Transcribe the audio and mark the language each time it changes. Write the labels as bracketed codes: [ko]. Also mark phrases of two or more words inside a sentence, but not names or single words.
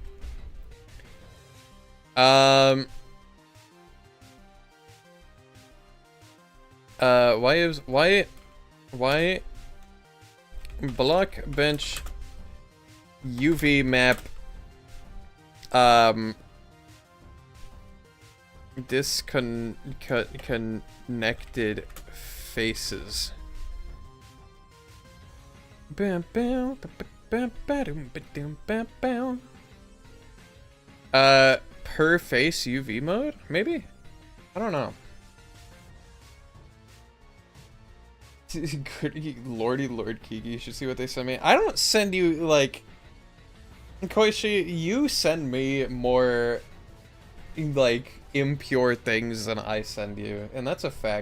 [en] Why block bench UV map Disconnected faces. Bam, bam, bam, bam, bam, bam, bam. Per face UV mode? Maybe? I don't know. Lordy Lord Kiki, you should see what they send me. I don't send you, like... Koishi, you send me more, like, impure things than I send you, and that's a fact.